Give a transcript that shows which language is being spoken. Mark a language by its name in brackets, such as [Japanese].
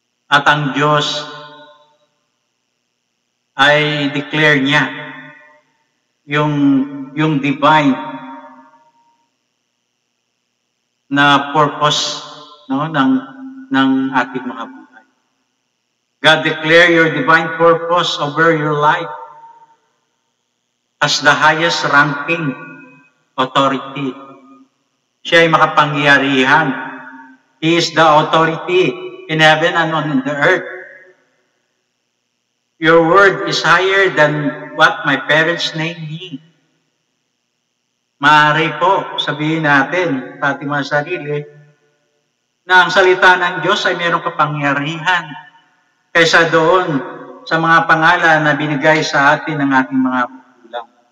[Filipino] At ang Diyos ay declare niya yung divine na purpose, no, ng ating mga buhay. [English] God declare your divine purpose over your life as the highest ranking authority. [Filipino] Siya ay makapangyarihan. [English] He is the authority in heaven and on the earth. Your word is higher than what my parents named me. [Filipino] Maaari po sabihin natin sa ating mga sarili na ang salita ng Diyos ay mayroong kapangyarihan kaysa doon sa mga pangalan na binigay sa atin ng ating mga magulang.